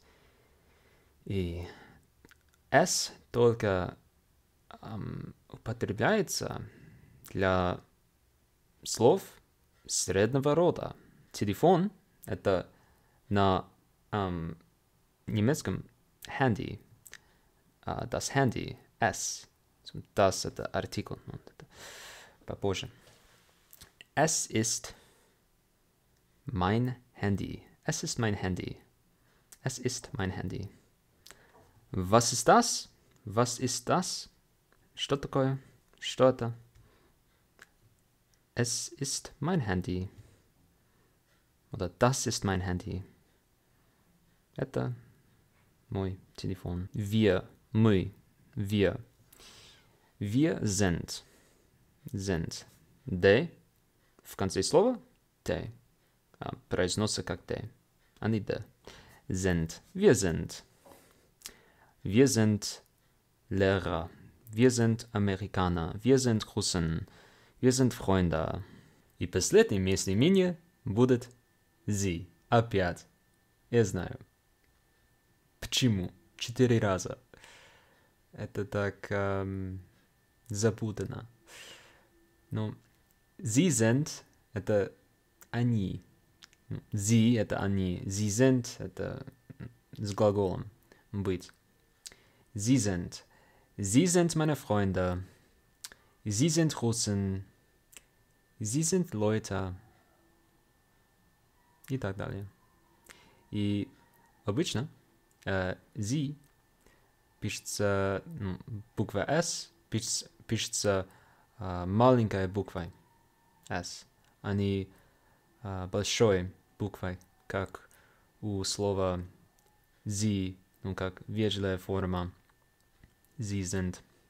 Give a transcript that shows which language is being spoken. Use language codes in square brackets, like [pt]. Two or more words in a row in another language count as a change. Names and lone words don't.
[ru] И S только употребляется для слов среднего рода. Телефон — это на немецком Handy. [de] Das Handy, S. Das — [ru] это артикль. Это попозже. [de] Es ist mein Handy. Es ist mein Handy. Es ist mein Handy. Was ist das? Was ist das? [ru] Что такое? Что это? [de] Es ist mein Handy. Oder das ist mein Handy. [ru] Это мой телефон. [de] Wir, мы, wir. Wir sind. [ru] Sind. De в конце слова «те». Произносится как «те», а не «де». [de] Sind. Wir sind. Wir sind Lehrer. Wir sind Amerikaner. Wir sind Russen. Wir sind Freunde. [ru] И последнее местоимение будет «sie». Опять. Я знаю. Почему? 4 раза. Это так запутано. [de] Но sie sind — [ru] это они. Sie — это они. [de] Sie sind — [ru] это с глаголом быть. [de] Sie sind. Sie sind meine Freunde. Sie sind Russen. Sie sind Leute. [ru] И так далее. И обычно Sie пишется буква S, пишется маленькой буквой S, а не большой буквой, как у слова Sie, как вежливая форма [de] Sie sind.